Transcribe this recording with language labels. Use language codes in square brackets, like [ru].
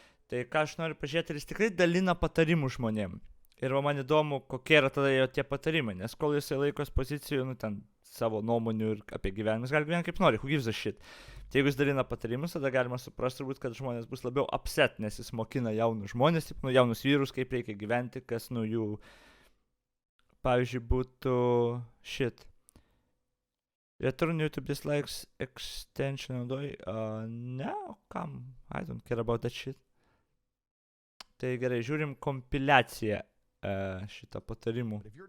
[lt] Tai ką aš noriu pažiūrėti, jis tikrai dalina patarimų žmonėm. Ir man įdomu, kokie yra tada jo tie patarimai, nes kol jisai laikos pozicijų, nu ten savo nuomonių ir apie gyvenimus, gali gyventi kaip nori, [en] who gives a shit. [lt] Tai jeigu jis dalina patarimus, tada galima suprasti turbūt, kad žmonės bus labiau upset, nes jis mokina jaunus žmonės, nu, jaunus vyrus, kaip reikia gyventi, kas nu jų, pavyzdžiui, būtų shit. [en] Return YouTube dislikes extension [lt] naudoji, ne, kam, [en] I don't care about that shit. [lt] Tai gerai, žiūrim kompiliaciją šitą patarimų.